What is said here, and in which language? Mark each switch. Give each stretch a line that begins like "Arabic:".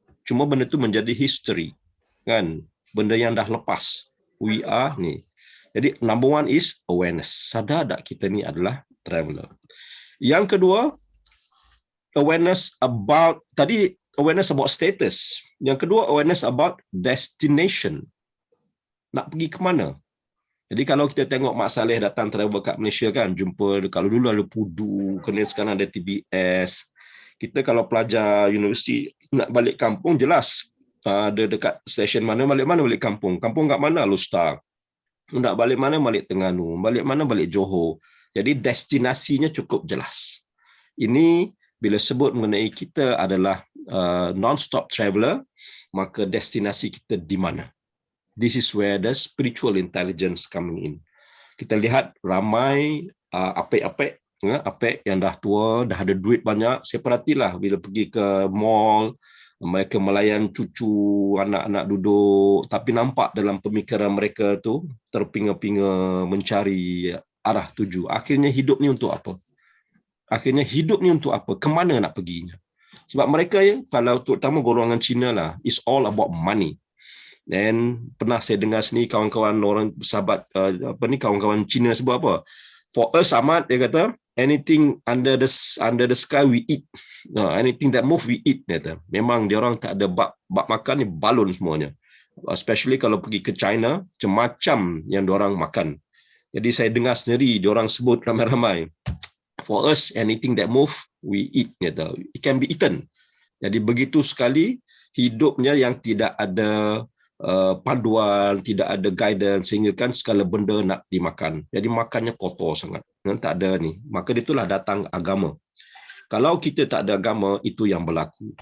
Malay: Cuma benda itu menjadi history. Kan? Benda yang dah lepas. We are ni.
English: Jadi number one is awareness.
Malay: Sadar tak kita ni adalah traveler. Yang kedua,
English: awareness about status.
Malay: Yang kedua,
English: awareness about destination.
Malay: Nak pergi ke mana? Jadi kalau kita tengok Mak Saleh datang travel kat Malaysia kan, jumpa kalau dulu ada Pudu, sekarang ada TBS. Kita kalau pelajar universiti nak balik kampung jelas ada dekat stesen mana balik kampung. Kampung kat mana? Lustar. Nak balik mana? Balik Terengganu. Balik mana? Balik Johor. Jadi destinasinya cukup jelas. Ini bila sebut mengenai kita adalah non-stop traveler, maka destinasi kita di mana?
English: This is where the spiritual intelligence coming in.
Malay: Kita lihat ramai apek yang dah tua, dah ada duit banyak. Saya perhatilah bila pergi ke mall, mereka melayan cucu, anak-anak duduk, tapi nampak dalam pemikiran mereka tu terpinga-pinga mencari arah tuju. Akhirnya hidup ni untuk apa? Kemana nak perginya? Sebab mereka kalau terutama golongan Cina lah,
English: it's all about money.
Malay: Dan pernah saya dengar sini kawan-kawan orang sahabat kawan-kawan Cina sebut apa?
English: For us Ahmad,
Malay: dia kata
English: anything under the sky we eat. Anything that move we eat,
Malay: dia kata. Memang dia orang tak ada bab makan ni balon semuanya. Especially kalau pergi ke China, macam-macam yang dia orang makan. Jadi saya dengar sendiri dia orang sebut ramai-ramai.
English: For us, anything that move, we eat. It can be eaten.
Malay: Jadi begitu sekali hidupnya yang tidak ada panduan, tidak ada guidance, sehingga kan segala benda nak dimakan. Jadi makannya kotor sangat. Tak ada ni. Maka itulah datang agama. Kalau kita tak ada agama, itu yang berlaku.